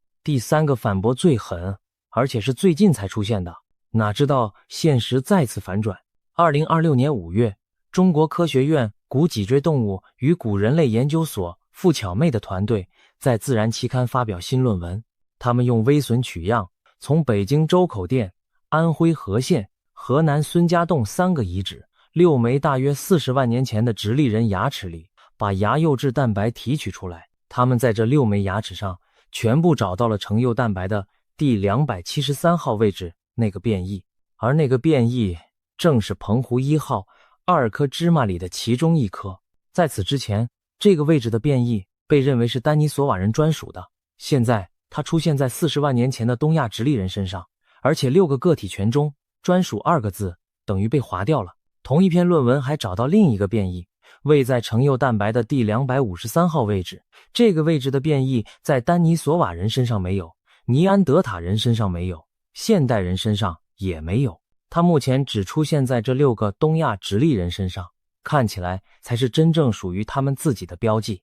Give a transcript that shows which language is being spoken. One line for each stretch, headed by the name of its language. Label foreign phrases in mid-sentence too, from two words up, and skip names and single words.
Chinese: 第三個反駁最狠，而且是最近才出現的，哪知道現實再次反轉。2026年5月，中國科學院古脊椎動物與古人類研究所傅巧妹的團隊在《自然》期刊發表新論文，他們用微损取樣，從北京周口店、安徽和縣、河南孫家洞3個遺址6枚大約40萬年前的直立人牙齒裡，把牙釉质蛋白提取出来。他們在這6枚牙齒上全部找到了成釉蛋白的第273 號位置那個變異，而那個變異正是澎湖1號2顆芝麻裡的其中一顆。在此之前，這個位置的變異被認為是丹尼索瓦人專屬的，現在它出現在40萬年前的東亞直立人身上，而且6個個體群中專屬2個字等於被劃掉了。同一篇論文還找到另一個變異，位在成釉蛋白的第253號位置，這個位置的變異在丹尼索瓦人身上沒有，尼安德塔人身上沒有，現代人身上也沒有，它目前只出現在這6個東亞直立人身上，看起來才是真正屬於他們自己的標記。